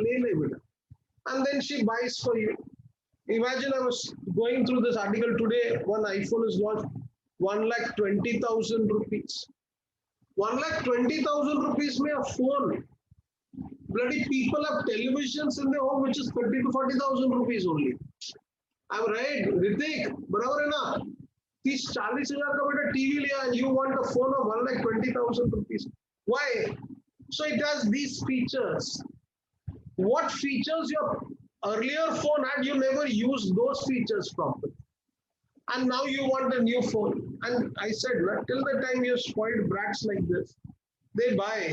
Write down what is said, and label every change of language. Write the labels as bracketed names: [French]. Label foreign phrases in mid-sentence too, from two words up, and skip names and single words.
[English] And then she buys for you. Imagine I was going through this article today. One iPhone is launched, 1,20,000 rupees. 1,20,000 rupees may a phone. Bloody people have televisions in their home which is 30 to 40,000 rupees only. I'm right, [Hindi] Ritik, barabar hai na? [English] 30-40,000 [Hindi] ka beta TV liya [English] and you want a phone of 1,20,000 rupees. Why? So it has these features. What features your earlier phone had, you never used those features properly. And now you want a new phone. And I said, till the time you spoiled brats like this, they buy.